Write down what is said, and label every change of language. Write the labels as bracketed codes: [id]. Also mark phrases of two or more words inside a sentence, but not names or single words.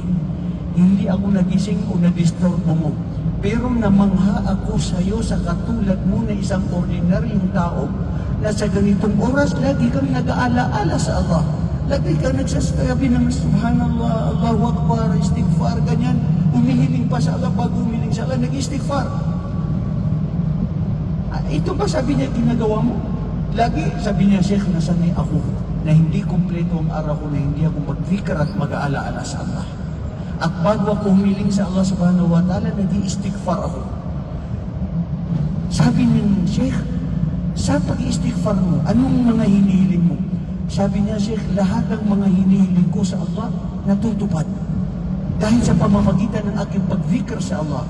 [tl] Hindi ako nagising o na-disturbo mo. Pero namangha ako sa iyo sa katulad mo na isang ordinaryong tao na sa ganitong oras, lagi kang nag-aala-ala sa Allah. Lagi kang nagsasabi ng [ar] Subhanallah, Allahu Akbar, [tl] istighfar, ganyan. Umihiling pa sa Allah, bago umihiling sa Allah, nag-istighfar. Ito ba sabi niya, ginagawa mo? Lagi, sabi niya, Sheikh, nasanay ako na hindi kumpleto ang araw ko, na hindi ako mag-fikr at mag-aala-ala sa Allah. At bago ako humiling sa Allah [ar] subhanahu wa ta'ala, [tl] nag-istighfar ako. Sabi niya, Sheikh, sa pag-istighfar mo, anong mga hinihiling mo? Sabi niya, Sheikh, lahat ng mga hinihiling ko sa Allah, natutupad. Dahil sa pamamagitan ng aking pag-fikr sa Allah.